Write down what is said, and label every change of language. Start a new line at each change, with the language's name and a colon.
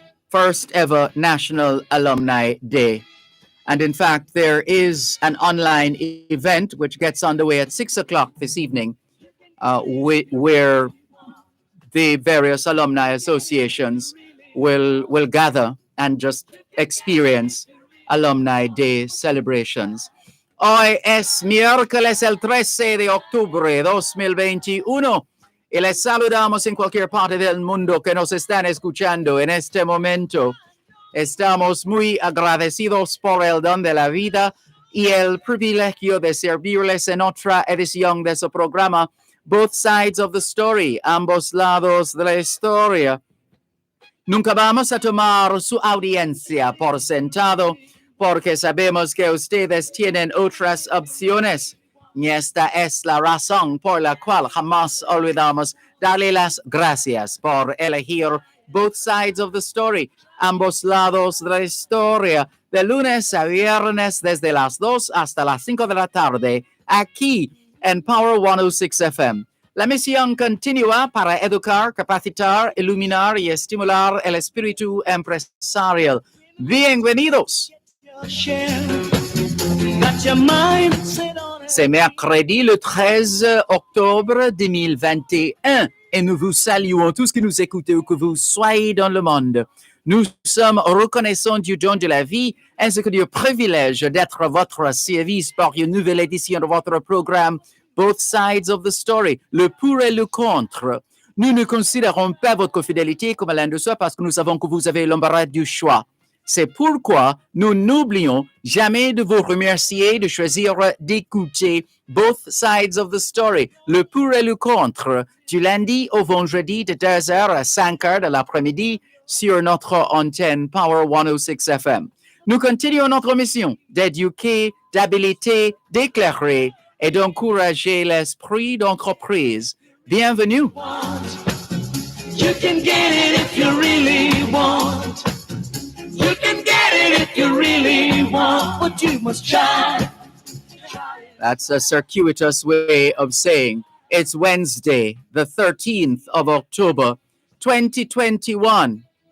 English: First ever National Alumni Day. And in fact, there is an online event which gets underway at 6 o'clock this evening, where the various alumni associations will gather and just experience Alumni Day celebrations.
Spanish: Hoy es miércoles el 13 de octubre 2021 y les saludamos en cualquier parte del mundo que nos están escuchando en este momento. Estamos muy agradecidos por el don de la vida y el privilegio de servirles en otra edición de su programa Both Sides of the Story, ambos lados de la historia. Nunca vamos a tomar su audiencia por sentado porque sabemos que ustedes tienen otras opciones. Y esta es la razón por la cual jamás olvidamos darle las gracias por elegir Both Sides of the Story, ambos lados de la historia, de lunes a viernes desde las 2 hasta las 5 de la tarde, aquí en Power 106 FM. La misión continúa para educar, capacitar, iluminar y estimular el espíritu empresarial. Bienvenidos.
French: C'est mercredi le 13 octobre 2021 et nous vous saluons tous qui nous écoutez où que vous soyez dans le monde. Nous sommes reconnaissants du don de la vie ainsi que du privilège d'être à votre service pour une nouvelle édition de votre programme Both Sides of the Story, le pour et le contre. Nous ne considérons pas votre fidélité comme l'un de soi parce que nous savons que vous avez l'embarras du choix. C'est pourquoi nous n'oublions jamais de vous remercier de choisir d'écouter Both Sides of the Story, le pour et le contre, du lundi au vendredi de 2h à 5h de l'après-midi sur notre antenne Power 106 FM. Nous continuons notre mission d'éduquer, d'habiliter, d'éclairer et d'encourager l'esprit d'entreprise. Bienvenue.
English: You can get it if you really want. You can get it if you really want, but you must try. That's a circuitous way of saying it's Wednesday, the 13th of October, 2021.